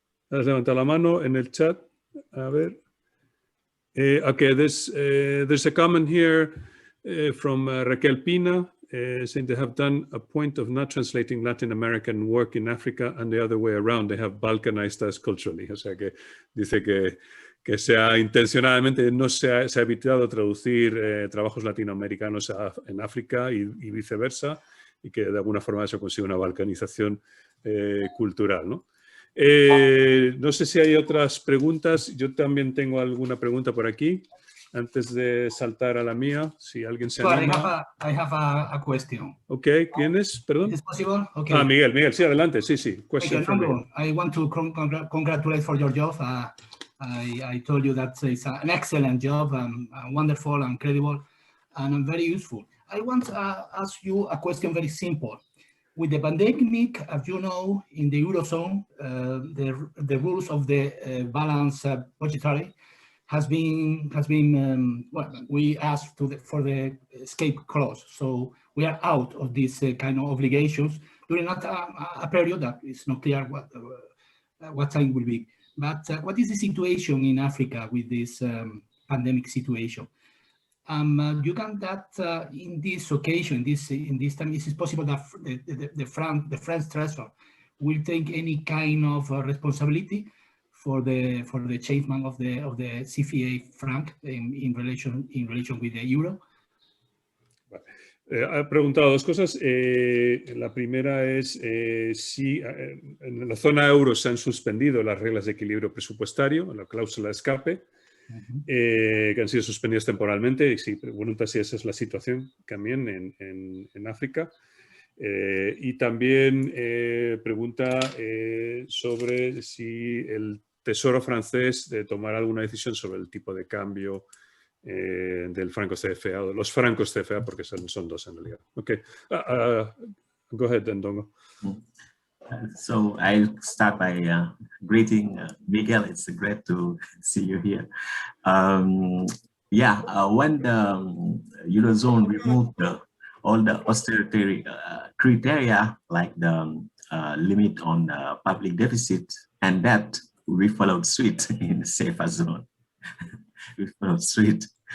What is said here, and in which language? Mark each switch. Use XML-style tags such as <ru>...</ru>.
<es>Has levantado la mano en el chat. A ver.</es> <en>Okay, there's a comment here from Raquel Pina saying they have done a point of not translating Latin American work in Africa and the other way around. They have balkanized us culturally.</en> <es>O sea que dice que intencionadamente no se ha evitado traducir trabajos latinoamericanos en África y viceversa, y que de alguna forma eso consigue una balcanización cultural, ¿no? No sé si hay otras preguntas. Yo también tengo alguna pregunta por aquí, antes de saltar a la mía, si alguien se anima.</es> <en>I have a question.</en> <es>Ok, ¿quién es? Perdón.</es> <en>Is it possible? Okay.</en> <es>Ah, Miguel, sí, adelante, sí.</es> <en>Question from Miguel. I want to congratulate for your job. I told you that it's an excellent job, wonderful and credible, and very useful. I want to ask you a question very simple. With the pandemic, as you know, in the Eurozone, the rules of the balance budgetary has been well, we asked for the escape clause. So we are out of this kind of obligations during a period that is not clear what time will be. But what is the situation in Africa with this pandemic situation? You can that in this occasion, in this time, is it possible that the French treasurer will take any kind of responsibility for the changement of the CFA franc in relation with the euro?</en> <es>Ha preguntado dos cosas. La primera es si en la zona euro se han suspendido las reglas de equilibrio presupuestario, la cláusula de escape, que han sido suspendidas temporalmente. Y si pregunta si esa es la situación también en África. Y también pregunta sobre si el Tesoro francés de tomar alguna decisión sobre el tipo de cambio del franco CFA, o de los francos CFA, porque son dos en realidad.</es> <en>Okay. Go ahead, Ndongo. So I start by greeting Miguel. It's great to see you here. When the Eurozone removed all the austerity criteria, like the limit on the public deficit and debt, we followed suit in the safer zone. We followed suit.</en>